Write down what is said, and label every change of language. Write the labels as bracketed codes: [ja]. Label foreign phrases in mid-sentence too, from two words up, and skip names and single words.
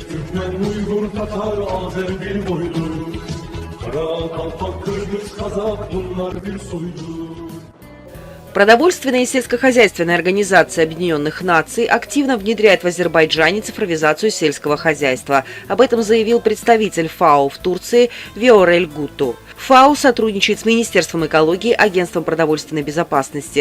[tr] Türkmen, Uygur, Tatar, Azer bir boydur. Kara, Kalpak, Kırgız, Kazak bunlar bir soydur. [ru] Продовольственная и сельскохозяйственная организация Объединенных Наций активно внедряет в Азербайджане цифровизацию сельского хозяйства. Об этом заявил представитель ФАО в Турции Виорель Гуту. ФАО сотрудничает с Министерством экологии, Агентством продовольственной безопасности.